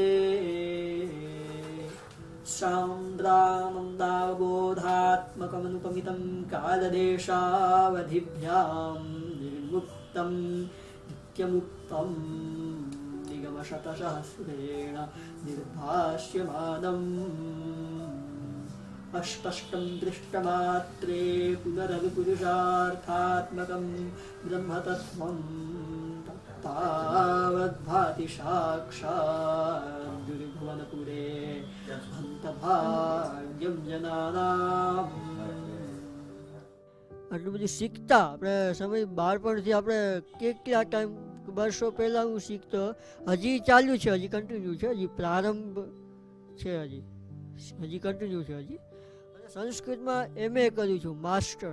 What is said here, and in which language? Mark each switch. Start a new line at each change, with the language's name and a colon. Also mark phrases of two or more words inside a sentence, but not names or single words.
Sanskrit: सान्द्रानन्दावबोधात्मकमनुपमितं कालदेशावधिभ्यां निर्मुक्तं नित्यमुक्तं निगमशतसहस्रेण निर्भाष्यमानम् अस्पष्टं दृष्टमात्रे पुनरविपुरुषार्थात्मकं ब्रह्मतत्त्वं तावद्भाति साक्षात् दुर्भुवनपुरे हन्तभाग्यं जनानाम्।
Gujarati: આટલું બધું શીખતા આપણે સમય બાળપણથી આપણે કેટલા ટાઈમ વર્ષો પહેલાં હું શીખતો, હજી ચાલુ છે, હજી કન્ટિન્યુ છે, હજી પ્રારંભ છે, હજી કન્ટિન્યુ છે હજી. અને સંસ્કૃતમાં MA કર્યું છું, માસ્ટર.